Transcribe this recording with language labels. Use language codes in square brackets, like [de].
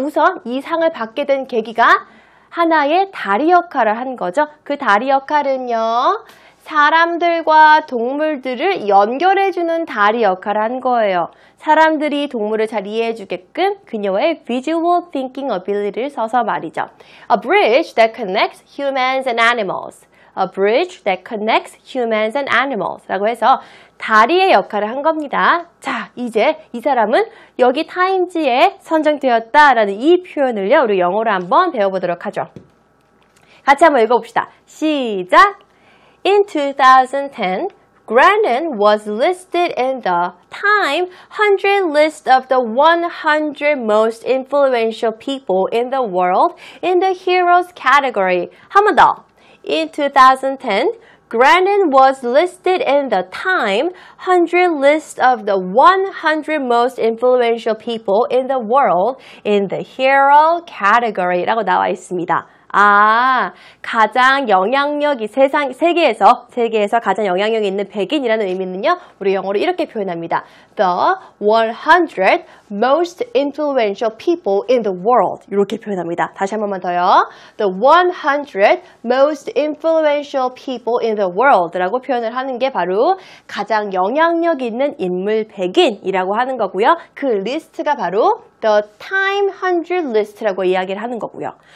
[ko] 우선 이 상을 받게 된 계기가 하나의 다리 역할을 한 거죠. 그 다리 역할은요. 사람들과 동물들을 연결해주는 다리 역할을 한 거예요. 사람들이 동물을 잘 이해해주게끔 그녀의 [en] visual thinking ability [ko] 를 써서 말이죠. [en] A bridge that connects humans and animals. A bridge that connects humans and animals [ko] 라고 해서 다리의 역할을 한 겁니다. 자, 이제 이 사람은 여기 타임지에 선정되었다라는 이 표현을요. 우리 영어로 한번 배워보도록 하죠. 같이 한번 읽어봅시다. 시작! [en] In 2010, Grandin was listed in the Time 100 list of the 100 most influential people in the world in the Heroes category. [ko] 한 번 더. [en] In 2010, Grandin was listed in the Time 100 list of the 100 most influential people in the world in the Hero category [ko] 라고 나와 있습니다. 가장 영향력이 세계에서 가장 영향력이 있는 100인이라는 의미는요. 우리 영어로 이렇게 표현합니다. [en] The 100 most influential people in the world. [ko] 이렇게 표현합니다. 다시 한 번만 더요. [en] The 100 most influential people in the world [ko] 라고 표현을 하는 게 바로 가장 영향력 있는 인물 100인이라고 하는 거고요. 그 리스트가 바로 The Time 100 List라고 이야기를 하는 거고요.